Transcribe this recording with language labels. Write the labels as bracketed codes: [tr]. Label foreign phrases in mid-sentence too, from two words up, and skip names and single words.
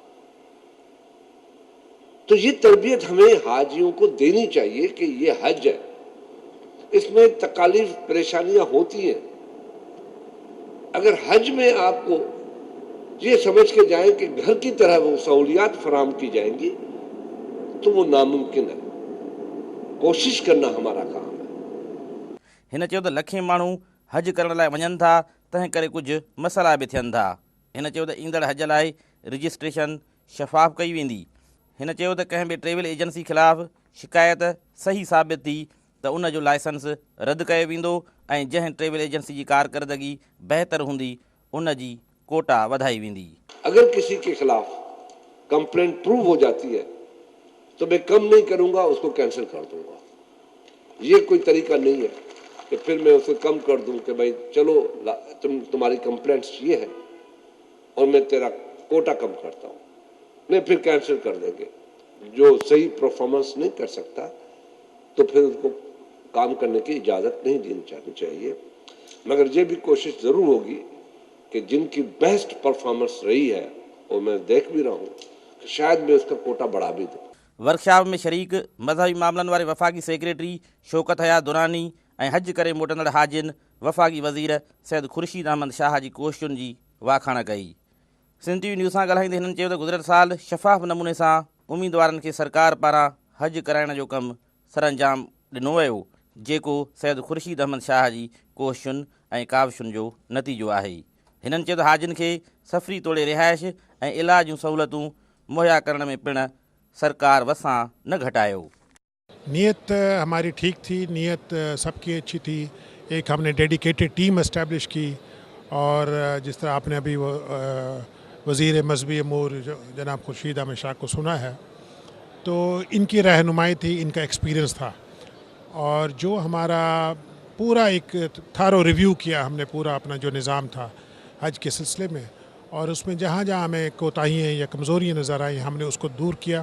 [ur] تو یہ تربیت ہمیں حاجیوں کو دینی چاہیے کہ یہ حج ہے، اس میں تکالیف پریشانیاں ہوتی ہیں. اگر حج میں آپ کو یہ سمجھ کے جائے کہ گھر کی طرح وہ سہولیات فراہم کی جائیں گی تو وہ ناممکن ہے. کوشش کرنا ہمارا کام ہے. [sd] हिन चयो त लखें माण्हू हज करण लाइ वञनि था, तंहिं करे कुझु मसइला बि थियनि था। हिन चयो त ईंदड़ हज लाइ रजिस्ट्रेशन शफ़ाफ़ कई वेंदी। हिन चयो त कंहिं बि [en] travel agency [sd] ख़िलाफ़ु शिकायत सही साबित थी त उन जो लाइसेंस रद्द कयो वेंदो ऐं जंहिं [en] travel agency [sd] जी कारकर्दगी बहितर हूंदी उन जी कोटा वधाई वेंदी। [ur] اگر کسی کے خلاف [en] complaint prove [ur] ہو جاتی ہے تو میں کم نہیں کروں گا، اس کو کینسل کر دوں گا. یہ کوئی طریقہ نہیں ہے کہ پھر میں اسے کم کر دوں کہ بھائی چلو تمہاری کمپلینٹس یہ ہے اور میں تیرا کوٹا کم کرتا ہوں. نہیں، پھر کینسل کر دیں گے۔ جو صحیح پرفارمنس نہیں کر سکتا تو پھر اس کو کام کرنے کی اجازت نہیں دینی چاہیے. مگر یہ بھی کوشش ضرور ہوگی کہ جن کی [en] best performance [ur] رہی ہے، اور میں دیکھ بھی رہا ہوں کہ شاید میں اس کا کوٹا بڑھا بھی دوں. [sd] वर्कशॉप में शरीक मज़हबी मामलनि वारे वफ़ाक़ी सेक्रेटरी शौकत हयात दुरानी ऐं हज करे मोटंदड़ हाजिन वफ़ाक़ी वज़ीर सैयद ख़ुर्शीद अहमद शाह जी कोशिशुनि जी वाखाण कई। सिंध टीवी न्यूज़ सां ॻाल्हाईंदे हिननि चयो त गुज़िरियल साल शफ़ाफ़ नमूने सां उमीदवारनि खे सरकार पारां हज कराइण जो कमु सरअंजाम ॾिनो वियो, जेको सैयद ख़ुर्शीद अहमद शाह जी कोशिशुनि ऐं काविशुनि जो नतीजो आहे। हिननि चयो त हाजिन खे सफ़री तोड़े रिहाइश ऐं इलाज जूं सहूलियतूं मुहैया करण में पिणु सरकार वसां न घटायो। [ur] نیت ہماری ٹھیک تھی، نیت سب کی اچھی تھی. ایک ہم نے [en] dedicated team establish [ur] کی اور جس طرح آپ نے ابھی وہ وزیر مذہبی امور جناب خورشید احمد شاہ کو سنا ہے، تو ان کی رہنمائی تھی، ان کا ایکسپیرینس تھا اور جو ہمارا پورا ایک [en] thorough review [ur] کیا ہم نے پورا اپنا جو نظام تھا حج کے سلسلے میں، اور اس میں جہاں جہاں ہمیں کوتاہیاں یا کمزوریاں نظر آئی ہم نے اس کو دور کیا.